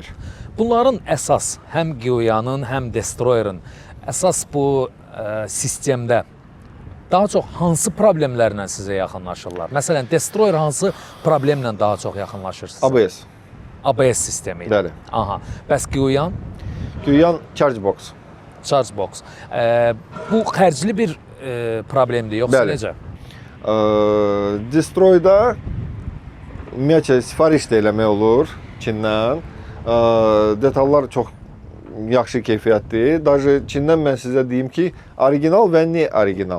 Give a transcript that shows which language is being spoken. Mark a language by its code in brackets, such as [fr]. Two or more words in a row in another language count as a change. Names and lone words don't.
[az] Bunların əsas həm Qyanın, həm Destroyer'ın əsas bu sistemdə daha çox hansı problemlərlə sizə yaxınlaşırlar? Məsələn, Destroyer hansı problemlə daha çox yaxınlaşır sizə? ABS. ABS sistemi. Bəli. Aha. Bəs Qyan? [en] Qyan charge box. Charge box. [az] Bu xərcli bir problemdir, yoxsa Bəli. necə? Destroyda ümumiyyətlə sifariş də eləmək olur Çindən. Detallar çox yaxşı keyfiyyətdir. Даже Çindən mən sizə deyim ki, orijinal və ne orijinal.